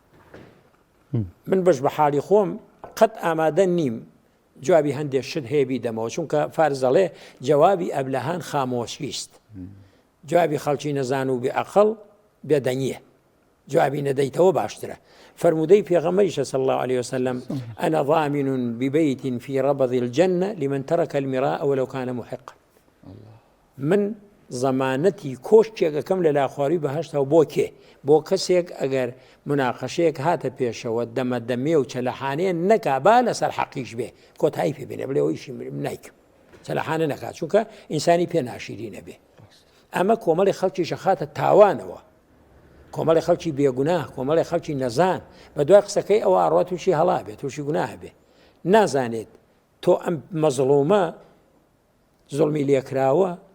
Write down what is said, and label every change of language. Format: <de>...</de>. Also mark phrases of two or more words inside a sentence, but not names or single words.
<ckb>من بەش بە حاڵی خۆم قەت ئامادە نیم جوابی هەندێک شت هەیە بیدەمەوە چونکە فارزەڵێ</ckb> <fa>جوابی ئەبلەهان خامۆشیست</fa> <ckb>جوابی خەڵکی نەزان و بێعەقڵ بێدەنگیە جوابی نەدەیتەوە باشترە فرمودەی پێغەمبەریشە</ckb> <ar>صلی الله عليه وسلم أنا ضامن ببيت في ربض الجنة لمن ترك المراء ولو كان محقا</ar> <ckb>من زمانەتی کۆشتێکەکەم لە لاخواروی بەهەشتەوە بۆ کێ بۆ کەسێک ئەگەر مناقەشەیەک هاتە پێشەوە دەمە دەمێ و چەلەحانەیە نەکا با لەسەر حەقیش بێ کۆتایی پێ بێنێ بڵێ ئەویشی نایکم چەلەحانە نەکات چونکە ئینسانی پێ ناشیرینە بێ ئەمە کۆمەڵی خەڵکیشە خاتە تاوانەوە کۆمەڵی خەڵکی بێگوناه کۆمەڵی خەڵکی نەزان بە دوای قسەکەی ئەوە ئاڕات تووشی هەڵا بێت تووشی گوناه بێ نازانێت تۆ ئەم مەزڵومە زوڵمی لێکراوە</ckb>